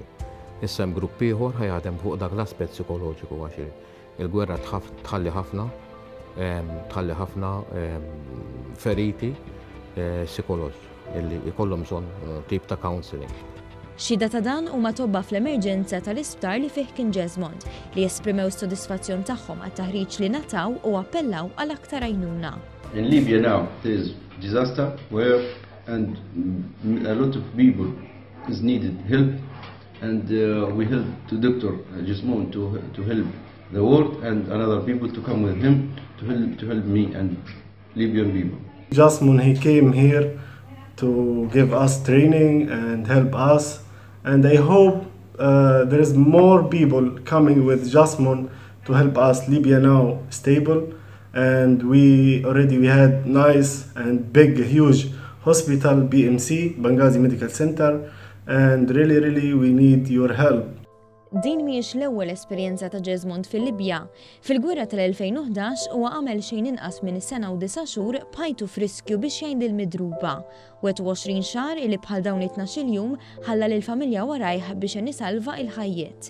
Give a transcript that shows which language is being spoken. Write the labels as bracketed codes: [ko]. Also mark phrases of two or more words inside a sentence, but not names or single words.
[mt] Issa hemm grupp ieħor ħajaħdem fuq dak l-aspett psikoloġiku għax il-gwerra tħalli ħafna feriti psikoloġi illi jkollhom bżonn tip ta' counseling. Xhieda ta' dan huma tobba fl-emerġenza tal-isptar li fih kien Gesmond li esprimew s-sodisfazzjon tagħhom għat-taħriġ li nataw u appellaw għal aktar għajnuna. [en] In Libya now there is disaster where and a lot of people is needed help and we helped Dr. Gesmond to help the world and another people to come with him to help me and Libyan people. Gesmond, he came here to give us training and help us, and I hope there is more people coming with Gesmond to help us Libya now stable. And we had nice and big, huge hospital, BMC, Benghazi Medical Center, and really we need your help. [mt] Din mhijiex l-ewwel esperjenza ta' Gesmond fil-Libja. Fil-gwerra tal-2011 huwa għamel xejn inqas minn sena u 9 xhur b'ħajtu friskju biex jgħin lill-midruba. 21 xahar li bħal dawn 12 jum ħalla lill-familja warajh biex nisalva il-ħajjiet.